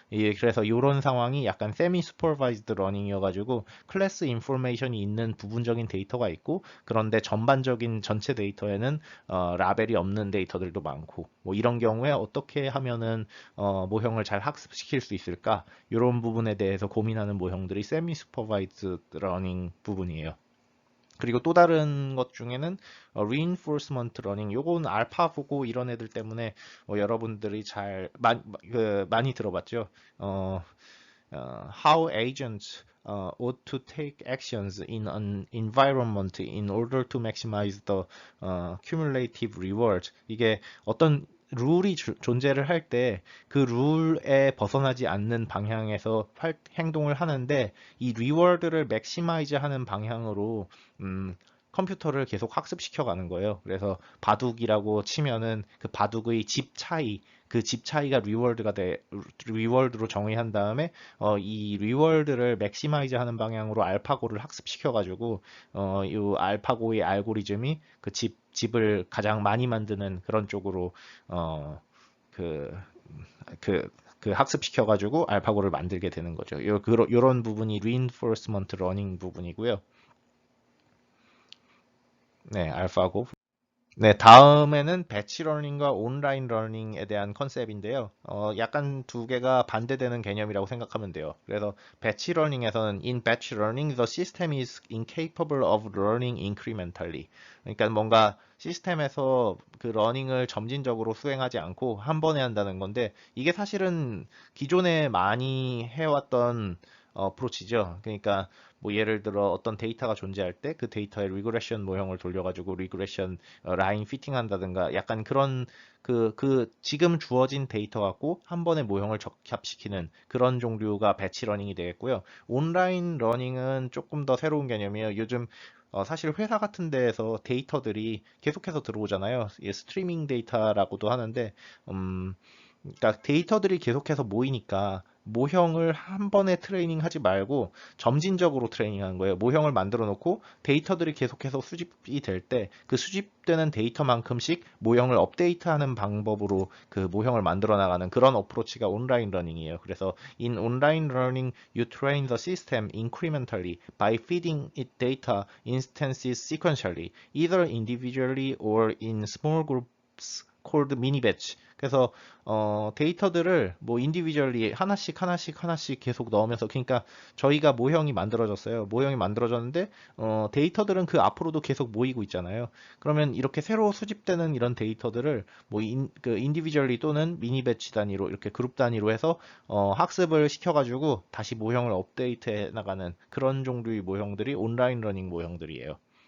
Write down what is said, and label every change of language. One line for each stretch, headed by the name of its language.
Korean: 예, 그래서 이런 상황이 약간 세미 슈퍼바이즈드 러닝이어가지고 클래스 인포메이션이 있는 부분적인 데이터가 있고 그런데 전반적인 전체 데이터에는 라벨이 없는 데이터들도 많고 뭐 이런 경우에 어떻게 하면은 모형을 잘 학습시킬 수 있을까? 이런 부분에 대해서 고민하는 모형들이 세미 슈퍼바이즈드 러닝 부분이에요. 그리고 또 다른 것 중에는 reinforcement learning 요건 알파고고 이런 애들 때문에 여러분들이 많이 들어봤죠.
English: 어, how agents ought to take actions in an environment in order to maximize the cumulative reward.
Korean: 이게 어떤 룰이 존재를 할 때 그 룰에 벗어나지 않는 방향에서 행동을 하는데 이 리워드를 맥시마이즈 하는 방향으로 컴퓨터를 계속 학습시켜 가는 거예요. 그래서 바둑이라고 치면은 그 바둑의 집 차이, 그 집 차이가 리월드로 정의한 다음에 이 리월드를 맥시마이즈 하는 방향으로 알파고를 학습시켜 가지고 이 알파고의 알고리즘이 그 집을 가장 많이 만드는 그런 쪽으로 그 그 학습시켜가지고 알파고를 만들게 되는 거죠. 요런 부분이 reinforcement learning 부분이고요. 네, 알파고. 네, 다음에는 배치 러닝과 온라인 러닝에 대한 컨셉인데요. 약간 두 개가 반대되는 개념이라고 생각하면 돼요. 그래서 배치 러닝에서는
English: in batch learning the system is incapable of learning incrementally.
Korean: 그러니까 뭔가 시스템에서 그 러닝을 점진적으로 수행하지 않고 한 번에 한다는 건데 이게 사실은 기존에 많이 해왔던 어프로치죠. 그러니까 뭐 예를 들어 어떤 데이터가 존재할 때 그 데이터에 리그레션 모형을 돌려가지고 리그레션 라인 피팅한다든가 약간 그런 지금 주어진 데이터 갖고 한 번에 모형을 적합시키는 그런 종류가 배치 러닝이 되겠고요. 온라인 러닝은 조금 더 새로운 개념이에요. 요즘 사실 회사 같은 데에서 데이터들이 계속해서 들어오잖아요. 스트리밍 데이터라고도 하는데, 음, 그러니까 데이터들이 계속해서 모이니까 모형을 한 번에 트레이닝 하지 말고 점진적으로 트레이닝하는 거예요. 모형을 만들어 놓고 데이터들이 계속해서 수집이 될 때 그 수집되는 데이터만큼씩 모형을 업데이트하는 방법으로 그 모형을 만들어 나가는 그런 어프로치가 온라인 러닝이에요. 그래서
English: in online learning you train the system incrementally by feeding it data instances sequentially, either individually or in small groups called mini batch.
Korean: 그래서 데이터들을 뭐 인디비주얼리 하나씩 계속 넣으면서 그러니까 저희가 모형이 만들어졌어요. 모형이 만들어졌는데 데이터들은 그 앞으로도 계속 모이고 있잖아요. 그러면 이렇게 새로 수집되는 이런 데이터들을 뭐 인디비주얼리 또는 미니 배치 단위로 이렇게 그룹 단위로 해서 학습을 시켜가지고 다시 모형을 업데이트해 나가는 그런 종류의 모형들이 온라인 러닝 모형들이에요.